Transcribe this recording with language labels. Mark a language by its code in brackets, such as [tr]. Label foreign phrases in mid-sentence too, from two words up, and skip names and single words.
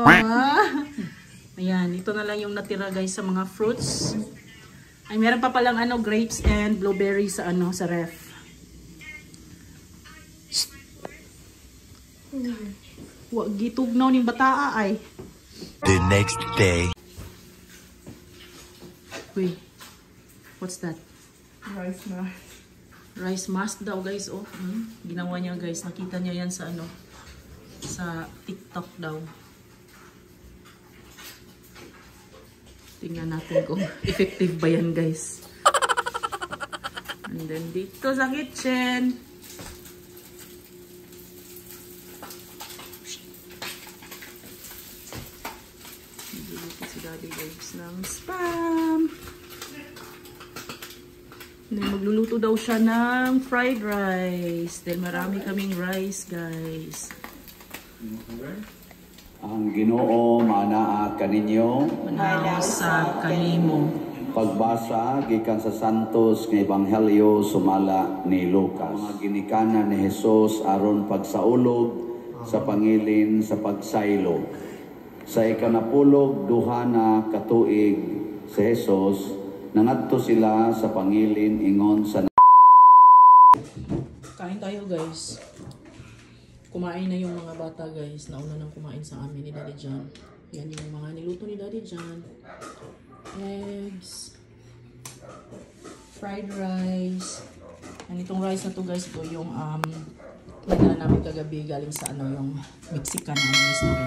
[tl] Ayan, ito na lang yung natira, guys, sa mga fruits. Ay, meron pa palang [en] grapes and blueberry [tl] sa sa ref. [ceb] Wag gitugnaw ning bataa ay. [en] The next day. Wait. What's that? Rice mask. Rice mask [tl] daw, guys. Oh, ginawa niya, guys. Nakita niya yan sa sa TikTok daw. Tingnan natin kung effective ba yan, guys. And then dito sa kitchen. Nagluluto si Daddy, guys, ng spam. And then magluluto daw siya ng [en] fried rice. [tl] Dahil marami kaming rice, guys. [ceb] Ang Ginoo manaa kaninyo Manaw sa kanimo. pagbasa gikan sa santos nga ebanghelyo sumala ni Lucas. Mga ginikanan ni Hesus aron pagsaulog sa pangilin sa pagsaylo. Sa ikanapulog duha na katuig si Hesus nangadto sila sa pangilin ingon sa [tl] Kain tayo, guys. Kumain na yung mga bata, guys. Nauna nang kumain sa amin ni Daddy John. Yan yung mga niluto ni Daddy John. [en] Eggs. Fried rice. [tl] And itong rice na to, guys, ito yung nagdala namin kagabi galing sa yung [en] Mexican restaurant.